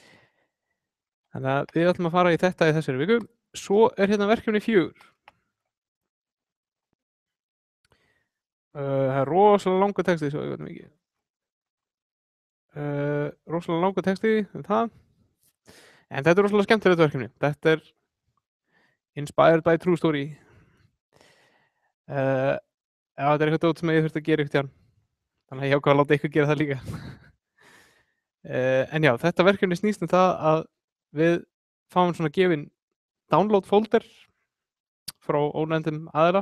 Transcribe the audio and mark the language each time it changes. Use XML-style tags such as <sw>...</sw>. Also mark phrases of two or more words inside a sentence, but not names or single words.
<is>Þannig að við ætlum að fara í þetta í þessari viku. Svo er hérna verkefni 4. Það er rosalega langur texti, svo ég veit mikið. Rosalega langur texti um það. En þetta er rosalega skemmtilegt verkefni. Þetta er</is> <en>inspired by true story.</en> <is>Þetta er eitthvað dót sem ég þurfti að gera eitthvað. Þannig að ég ákvað að láta ykkur gera það líka. En já, þetta verkefni snýst um það að við fáum svona gefin</is> <en>download folder</en> <is>frá ónefndum aðila.</is>